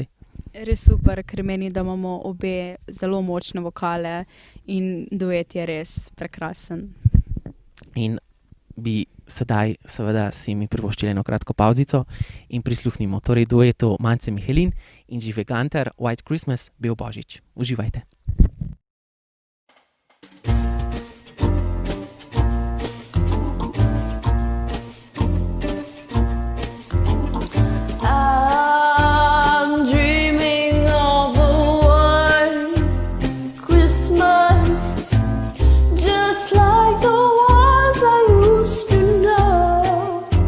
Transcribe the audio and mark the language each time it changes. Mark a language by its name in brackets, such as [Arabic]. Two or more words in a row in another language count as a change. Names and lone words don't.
[Slovenian] res super, ker meni, da imamo obe zelo močne vokale in duet je res prekrasen. In bi sedaj seveda si mi privoščili eno kratko pavzico in prisluhnimo torej duetu Mance Mihelin in Žive Gantar, White Christmas, Bel božič. Uživajte. [English] I'm dreaming of a white Christmas, just like the ones I used to know,